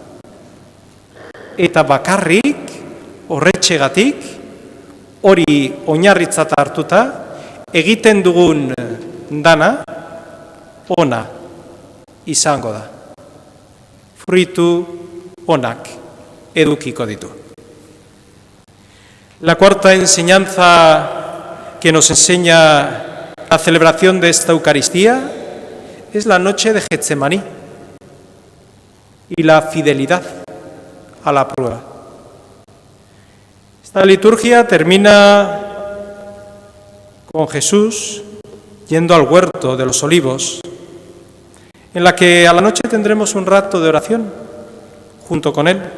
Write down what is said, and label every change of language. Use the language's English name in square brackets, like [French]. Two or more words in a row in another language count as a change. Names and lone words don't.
[Basque] Eta bakarrik, horretxegatik, hori oinarritzat hartuta, egiten dugun dana, ona izango da. Fruitu onak edukiko ditu. [Spanish] La cuarta enseñanza que nos enseña la celebración de esta Eucaristía es la noche de Getsemaní y la fidelidad a la prueba. Esta liturgia termina con Jesús yendo al huerto de los olivos, en la que a la noche tendremos un rato de oración junto con Él.